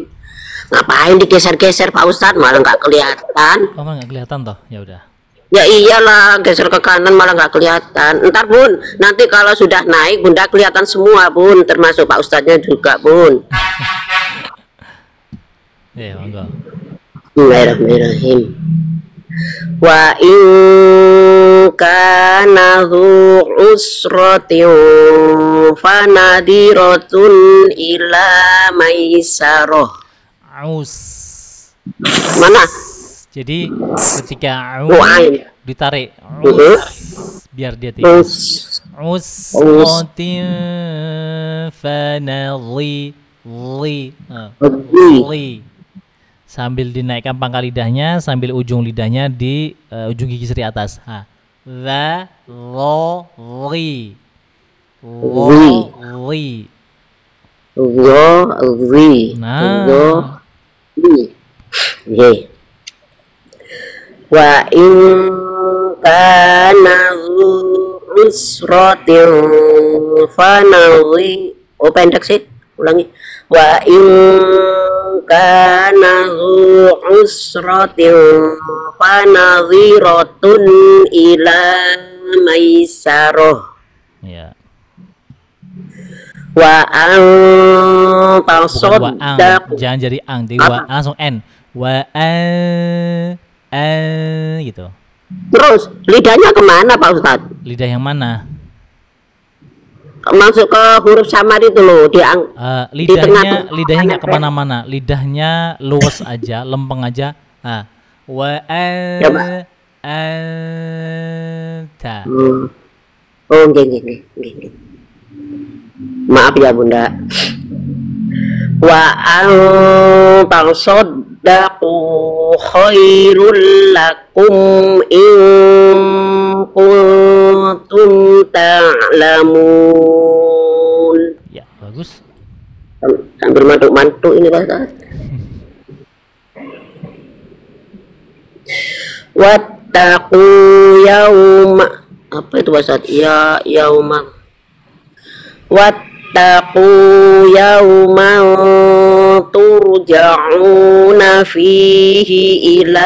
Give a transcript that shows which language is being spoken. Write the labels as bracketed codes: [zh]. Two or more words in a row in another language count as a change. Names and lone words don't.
[id] Ngapain digeser-geser Pak Ustadz, malah nggak kelihatan. Oh, nggak kelihatan toh? Ya udah. Ya iyalah, geser ke kanan malah nggak kelihatan. Ntar Bun, nanti kalau sudah naik Bunda kelihatan semua Bun, termasuk Pak Ustadznya juga Bun. Ya, monggo. Bismillahirrahmanirrahim. [ar] وإن كان ذو عسرة فنظرة إلى ميسرة. Aus. [id] Mana? Jadi ketika Wain. ditarik, biar dia Us. [ar] عسرة فنظ [id] li sambil dinaikkan pangkal lidahnya, sambil ujung lidahnya di ujung gigi seri atas. Li nah [ar] وإن كان عسرة فنظ. [id] Oh pendek sih, ulangi. [ar] وإن كان عسرة فنظرة إلى ميسرة. [id] ya. Wa an Bukan wa tasaddaq. jangan jadi ang, jadi wa langsung n. Wa gitu. Terus lidahnya kemana Pak Ustadz? Lidah yang mana? Masuk ke huruf samar itu loh, Lidahnya nggak kemana-mana. Lidahnya luas aja, lempeng aja. Wa Coba. anta. Oh, nggih. Maaf ya Bunda. [ar] وأن تصدقوا خير لكم إن كنتم تعلمون. [id] Ya, bagus. Sambil mantuk-mantuk ini Pak Ustaz. [ar] واتقوا يوما, [id] apa itu Pak Ustaz? Ya yauma. [ar] واتقوا يوما ترجعون فيه إلى.